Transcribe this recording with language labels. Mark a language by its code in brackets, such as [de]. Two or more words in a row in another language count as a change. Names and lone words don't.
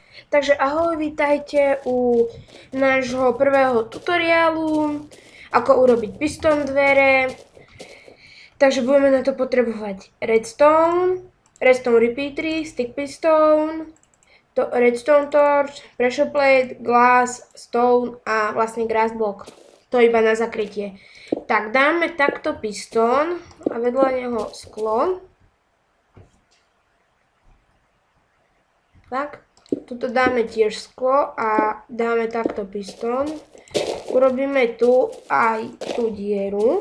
[sk] Takže ahoj, vítajte u nášho prvého tutoriálu, ako urobiť piston dvere. Takže budeme na to potrebovať [en] redstone repeatery, stick piston, redstone torch, pressure plate, glass, stone [sk] a vlastne [en] grass block. [sk] To iba na zakrytie. Tak dáme takto piston a vedľa neho sklo. Tak. Tuto dáme tiež sklo a dáme takto pistón. Urobíme tu aj tú dieru.